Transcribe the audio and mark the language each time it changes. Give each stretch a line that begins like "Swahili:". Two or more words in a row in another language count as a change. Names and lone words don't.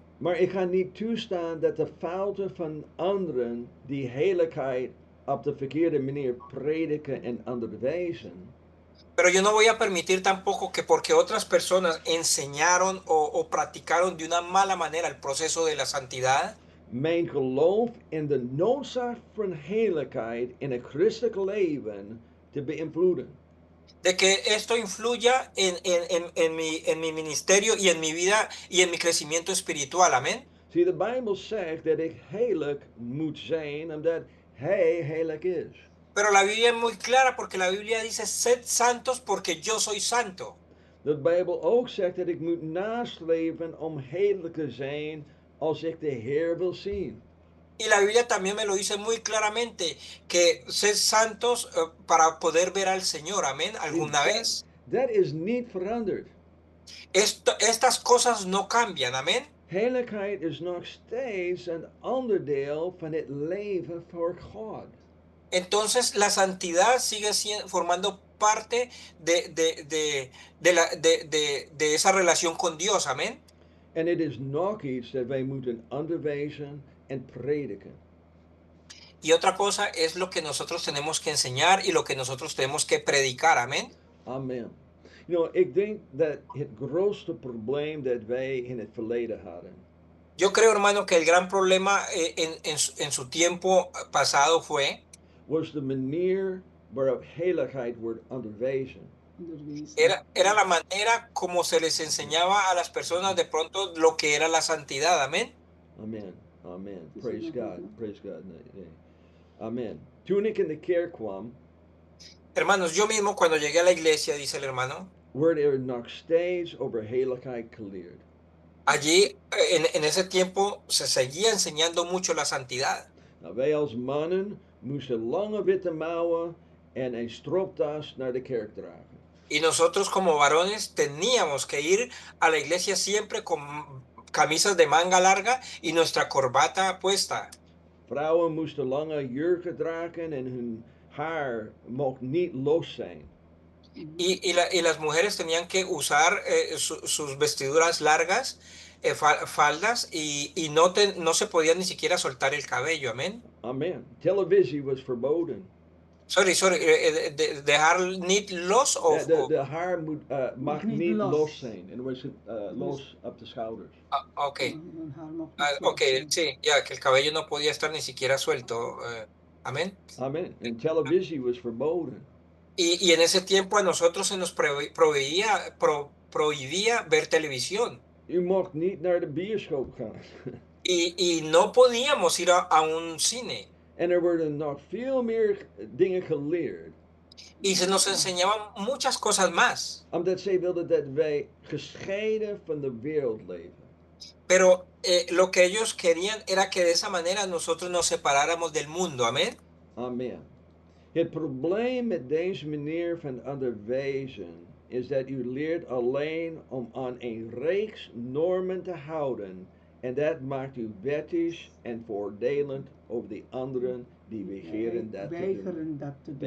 Dutch: Maar ik ga niet toestaan dat de fouten van anderen die heiligheid op de verkeerde manier prediken en onderwijzen.
Spanish: Pero yo no voy a permitir tampoco que porque otras personas enseñaron o practicaron de una mala manera el proceso de la santidad,
Dutch: Mijn geloof in de noodzaak van heiligheid in het christelijk leven te beïnvloeden.
Spanish: de que esto influya en mi ministerio y en mi vida y en mi crecimiento espiritual. Amén.
Dutch: Zie, de Bijbel zegt dat ik heilig moet zijn omdat Hij heilig is.
Spanish: Pero la Biblia es muy clara porque la Biblia dice, sed santos porque yo soy santo.
Dutch: De Bijbel ook zegt dat ik moet nastreven om heilig te zijn als ik de Heer wil zien.
Spanish: Y la Biblia también me lo dice muy claramente, que sed santos para poder ver al Señor, amén, alguna vez.
Dutch: Dat is niet veranderd.
Spanish: Estas cosas no cambian, amén.
Dutch: Heiligheid is nog steeds een onderdeel van het leven voor God.
Spanish: Entonces la santidad sigue formando parte de esa relación con Dios, amén.
Dutch: En het is nog iets dat wij moeten onderwijzen en prediken.
Spanish: Y otra cosa es lo que nosotros tenemos que enseñar y lo que nosotros tenemos que predicar, amén.
Dutch: Amen.
English: You know,
Dutch: ik denk dat het grootste probleem dat wij in het verleden hadden,
Spanish: Yo creo, hermano, que el gran problema en su tiempo pasado fue
Dutch: was de manier waarop heiligheid wordt onderwezen.
Spanish: era la manera como se les enseñaba a las personas de pronto lo que era la santidad, amén.
English: Amen. Amen. Praise God. Praise God.
Dutch: Nee, nee. Amen. Toen ik in de kerk kwam,
Spanish: Hermanos, yo mismo cuando llegué a la iglesia, dice el hermano,
Dutch: werd er nog steeds over heiligheid geleerd.
Spanish: allí en ese tiempo se seguía enseñando mucho la santidad.
Dutch: Nou, wij als mannen moesten lange witte mouwen en een stropdas naar de kerk dragen.
Spanish: Y nosotros como varones teníamos que ir a la iglesia siempre con camisas de manga larga y nuestra corbata puesta.
Dutch: Vrouwen moesten lange jurken dragen en hun haar mocht niet los zijn.
Spanish: Y las mujeres tenían que usar sus vestiduras largas, faldas, y no se podía ni siquiera soltar el cabello, amén.
Dutch: Amen. Televisie was verboden. Sorry, dejar niet los of... De haar mag niet los zijn. En het was los op de schouders.
Spanish: Ok, sí, ya, que el cabello no podía estar ni siquiera suelto, amén.
Dutch: Amen. En televisie was verboden.
Spanish: Y en ese tiempo a nosotros se nos prohibía ver televisión.
Dutch: U mocht niet naar de bioscoop gaan.
Spanish: Y no podíamos ir a un cine.
Dutch: En er worden nog veel meer dingen geleerd.
Spanish: Y se nos enseñaban muchas cosas más.
Dutch: Omdat zij wilden dat wij gescheiden van de wereld leven.
Spanish: Pero lo que ellos querían era que de esa manera nosotros nos separáramos del mundo. Amén.
Dutch: Amen. Het probleem met deze manier van onderwijzen is dat u leert alleen om aan een reeks normen te houden. En dat maakt u wettisch en voordelend over de anderen die weigeren dat te doen.